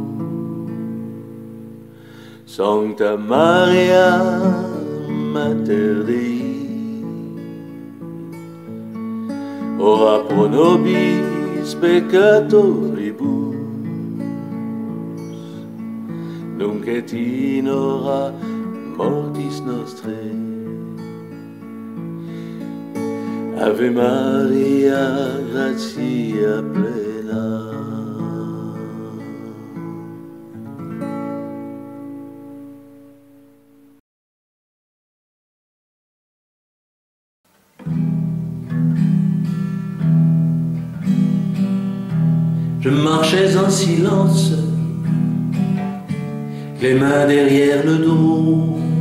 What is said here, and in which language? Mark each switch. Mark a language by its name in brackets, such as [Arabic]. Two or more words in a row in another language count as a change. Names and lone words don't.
[Latin] Sancta Maria, Mater Dei, ora pro nobis peccatoribus, nunc et in hora mortis nostrae. Ave Maria, gratia plena. [French] Je marchais en silence, les mains derrière le dos.